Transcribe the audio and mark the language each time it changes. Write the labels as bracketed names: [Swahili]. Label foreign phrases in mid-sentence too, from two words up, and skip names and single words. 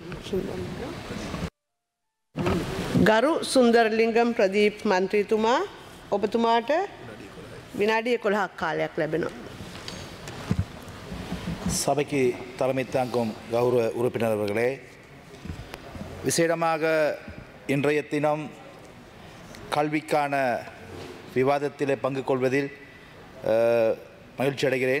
[Sinhala] ගරු සුන්දරලිංගම් ප්‍රදීප් මන්ත්‍රීතුමා ඔබතුමාට විනාඩි 11ක් කාලයක් ලැබෙනවා. [Tamil] சபைக்கு தலைமை தாங்கும் கௌரவ உறுப்பினர் அவர்களே, விசேடமாக இன்றைய தினம் கல்விக்கான விவாதத்திலே பங்கு கொள்வதில் மகிழ்ச்சி அடைகிறேன்.